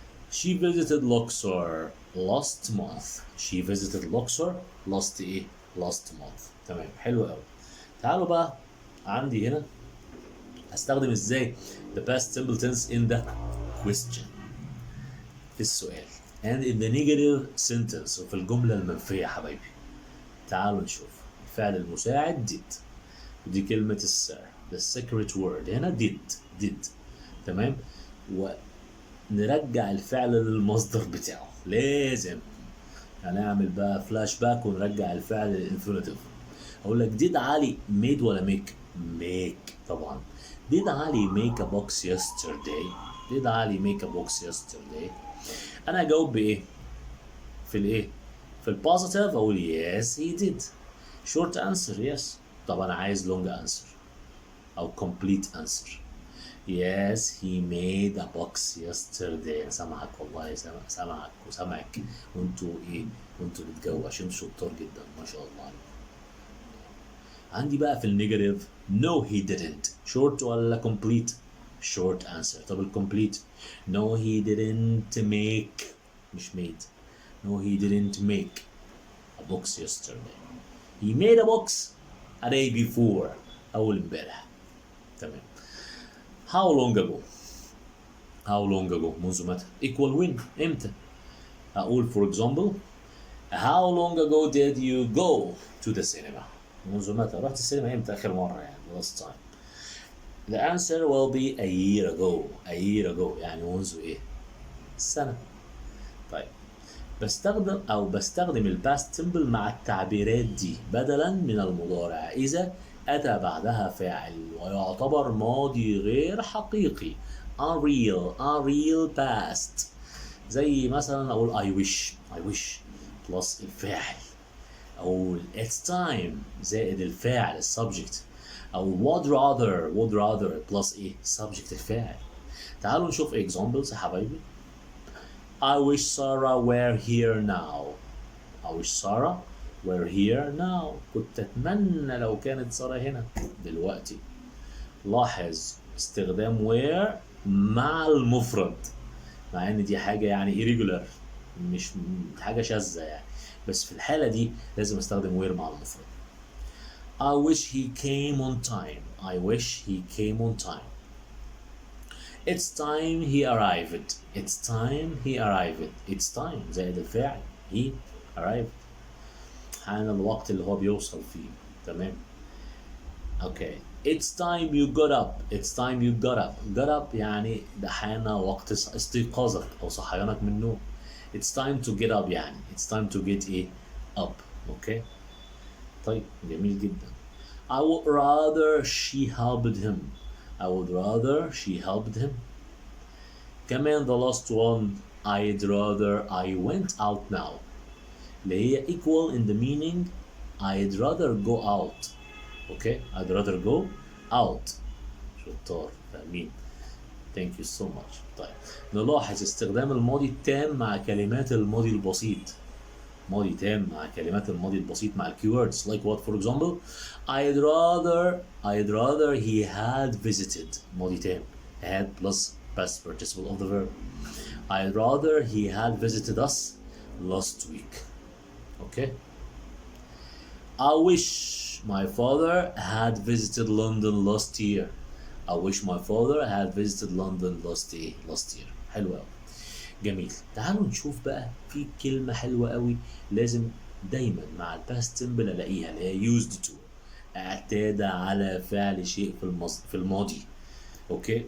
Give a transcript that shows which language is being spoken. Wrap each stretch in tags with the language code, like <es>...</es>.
<en>She visited Luxor last month. last month.</en> <ar>تمام. حلو قوي. تعالوا بقى عندي هنا هستخدم ازاي</ar> <en>the past simple tense in the question</en> <ar>في السؤال</ar> <en>and in the negative sentence</en> <ar>وفي الجملة المنفية يا حبايبي. تعالوا نشوف. الفعل المساعد did، ودي كلمة السر</ar> <en>the secret word</en> <ar>هنا did. تمام. ونرجع الفعل للمصدر بتاعه. لازم هنعمل بقى فلاش باك ونرجع الفعل للانفينيتيف. اقول لك did علي made ولا make طبعا.</ar> <en>did Ali make a box yesterday.</en> <ar>انا اجاوب بايه؟ في البوزيتيف اقول</ar> <en>yes he did. short answer yes.</en> <ar>طب انا عايز</ar> <en>long answer</en> <ar>او</ar> <en>complete answer. yes he made a box yesterday.</en> <ar>سامعك والله، سامعك وانتوا بتجاوبوا عشان شطار جدا ما شاء الله عليكم. عندي بقى في النيجاتيف</ar> <en>no he didn't. short ولا complete؟ short answer.</en> <ar>طب الكمبليت</ar> <en>no he didn't make مش made. no he didn't make a box yesterday. he made a box a day before.</en> <ar>أول امبارح. تمام.</ar> <en>how long ago</en> <ar>منذ متى؟</ar> <en>equal when امتى؟ أقول for example How long ago did you go to the cinema?</en> <ar>منذ متى رحت السينما امتى آخر مرة يعني</ar> <en>last time. The answer will be a year ago.</en> <ar>A year ago يعني منذ ايه؟ سنة. طيب بستخدم الباست سيمبل مع التعبيرات دي بدلا من المضارع إذا أتى بعدها فاعل ويعتبر ماضي غير حقيقي</ar> <en>unreal past.</en> <ar>زي مثلا أقول</ar> <en>I wish plus</en> <ar>الفاعل، أو it's time زائد الفاعل السبجكت، أو</ar> <en>would rather plus</en> <ar>إيه subject الفاعل. تعالوا نشوف examples يا حبايبي.</ar> <en>I wish Sarah were here now. I wish Sarah were here now.</en> <ar>كنت أتمنى لو كانت سارة هنا دلوقتي. لاحظ استخدام were مع المفرد، مع ان دي حاجة يعني irregular، مش حاجة شاذة يعني، بس في الحالة دي لازم استخدم were مع المفرد.</ar> <en>I wish he came on time. I wish he came on time. It's time he arrived. It's time he arrived. It's time</en> <ar>زائد الفاعل</ar> <en>he arrived.</en> <ar>حان الوقت اللي هو بيوصل فيه.</ar> <en>تمام. Okay. It's time you got up. It's time you got up. Got up</en> <ar>يعني ده حان وقت استيقاظك أو صحيانك من النوم.</ar> <en>It's time to get up يعني it's time to get إيه up.</en> <ar>Okay. طيب جميل جدا.</ar> <en>I would rather she helped him. I would rather she helped him. كمان the last one I'd rather I went out now</en> <ar>اللي هي</ar> <en>equal in the meaning I'd rather go out. Okay, I'd rather go out.</en> <ar>شطار فاهمين.</ar> <en>Thank you so much.</en> <ar>طيب نلاحظ استخدام الماضي التام مع كلمات الماضي البسيط. ماضي تام مع كلمات الماضي البسيط مع</ar> <en>keywords like what for example I'd rather he had visited.</en> <ar>ماضي تام</ar> <en>had plus past participle of the verb. I'd rather he had visited us last week. Okay. I wish my father had visited London last year. I wish my father had visited London last year.</en> <ar>حلو قوي. جميل. تعالوا نشوف بقى في كلمة حلوة قوي لازم دايما مع الباست سيمبل الاقيها اللي هي used to. اعتاد على فعل شيء في الماضي. اوكي.</ar>